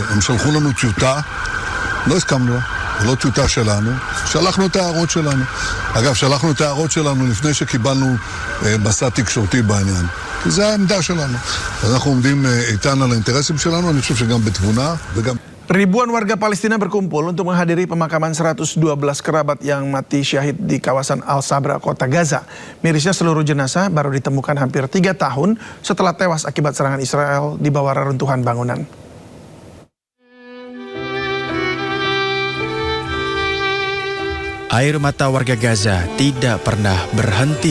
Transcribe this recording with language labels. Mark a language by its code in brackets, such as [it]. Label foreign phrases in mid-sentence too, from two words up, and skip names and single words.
[he] הם שלחו לנו טיוטה, לא הסכמנו לה, זה לא טיוטה שלנו, שלחנו את ההערות שלנו. אגב, שלחנו את ההערות שלנו לפני שקיבלנו מסע תקשורתי בעניין. כי זה העמדה שלנו. אז אנחנו עומדים איתן על האינטרסים שלנו, אני חושב שגם בתבונה וגם... [id] Ribuan warga Palestina berkumpul untuk menghadiri pemakaman 112 kerabat yang mati syahid di kawasan Al-Sabra, kota Gaza. Mirisnya seluruh jenazah baru ditemukan hampir 3 tahun setelah tewas akibat serangan Israel di bawah reruntuhan bangunan. Air mata warga Gaza tidak pernah berhenti.